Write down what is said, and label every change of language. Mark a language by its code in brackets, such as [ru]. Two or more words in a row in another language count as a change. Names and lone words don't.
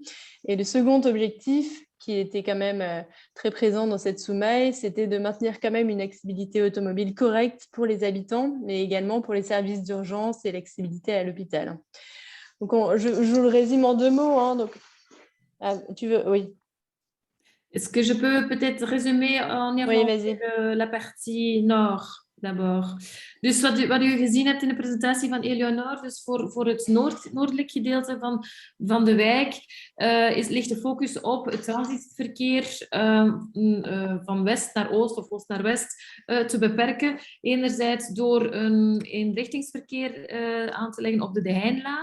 [fr] Et le second objectif, qui était quand même très présent dans cette sous-maille, c'était de maintenir quand même une accessibilité automobile correcte pour les habitants, mais également pour les services d'urgence et l'accessibilité à l'hôpital. Donc, je vous le résume en 2 mots. Hein, donc, tu veux? Oui. Est-ce que je peux peut-être résumer en la partie nord d'abord? [nl] Dus wat u gezien hebt in de presentatie van Eleonore, dus voor het noordelijk gedeelte van de wijk ligt de focus op het transitverkeer van west naar oost of oost naar west te beperken. Enerzijds door een eenrichtingsverkeer aan te leggen op de De Heinlaan.